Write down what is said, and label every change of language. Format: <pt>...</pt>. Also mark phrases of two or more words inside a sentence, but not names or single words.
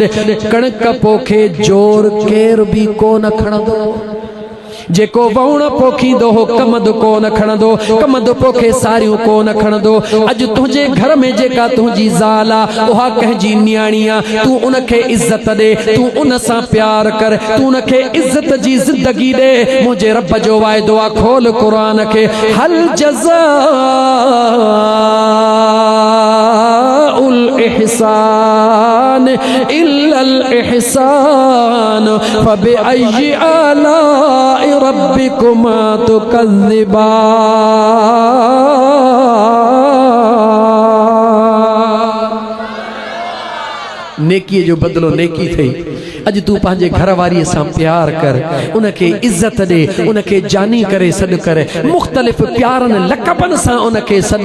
<sd>कणक पोखे जोर केर बि कोन खणंदो, जेको वण पोखींदो हो कमद कोन खणंदो, कमद पोखे सारियूं कोन खणंदो। अॼु तुंहिंजे घर में जेका तुंहिंजी ज़ाल आ, उहा कंहिंजी न्याणी आ, तूं उनखे इज़त ॾे, तूं उन सां प्यार कर, तूं उनखे इज़त जी ज़िंदगी ॾे। मुंहिंजे रब जो वाइदो आ, खोल क़ुरान खे,</sd> <ar>هَلْ جَزَاءُ الْإِحْسَانِ إِلَّا الْإِحْسَانُ فَبِأَيِّ آلَاءِ رَبِّكُمَا تُكَذِّبَانِ.</ar> <sd>नेकीअ जो बदिलो नेकी थई। अॼु तूं पंहिंजे घर वारीअ सां प्यार कर, उनखे इज़त ॾे, उनखे जानी करे सॾु कर, मुख़्तलिफ़ प्यारनि लक़बनि सां उनखे सॾु।</sd>